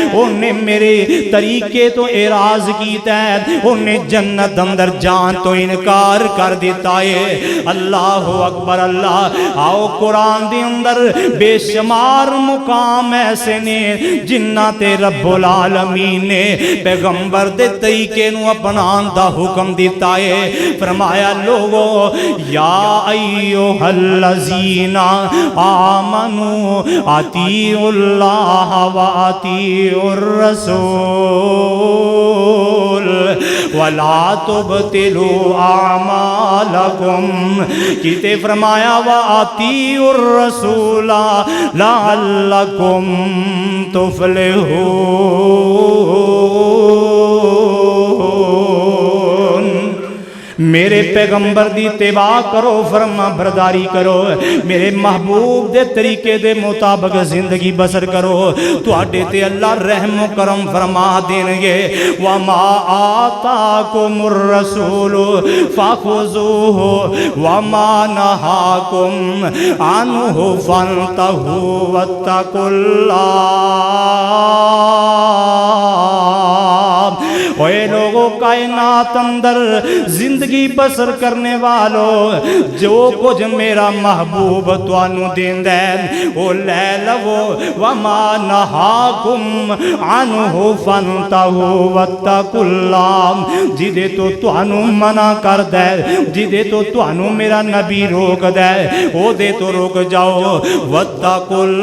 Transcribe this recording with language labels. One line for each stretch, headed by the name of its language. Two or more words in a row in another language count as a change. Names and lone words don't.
Punjabi: انہیں میرے طریقے تو اعراض کیتا ہے انہیں جنت اندر جان تو انکار کر دیتا ہے
Arabic: اللہ اکبر
Punjabi: اللہ آؤ قرآن دے اندر بے شمار مقام ایسے نے جنہ تے رب العالمین نے پیغمبر دے طریقے نو اپنان دا حکم دیتا ہے فرمایا لوگو
Arabic: یا ایوہ الذین آمنوا اطیعوا اللہ و اطیعوا الرسول ولا تبطلوا اعمالکم
Punjabi: کہتے فرمایا
Arabic: و اطیعوا الرسول لعلکم
Punjabi: تفلحون میرے پیغمبر دی اتباع کرو فرما برداری کرو میرے محبوب دے طریقے دے مطابق زندگی بسر کرو تواڈے تے اللہ رحم و کرم فرما دین گے
Arabic: وما آتاکم الرسول فخذوه وما نہاکم عنہ فانتہوا واتقوا اللہ
Punjabi: اے لوگوں کائنات اندر زندگی بسر کرنے والوں جو کچھ میرا محبوب توانو دیندہ ہے وہ لے لو
Arabic: وما نہاکم عنہ فانتہوا واتقوا اللہ
Punjabi: جدے تو توانو منع کر دے جدے تو توانو میرا نبی روک دے او دے تو روک جاؤ واتقوا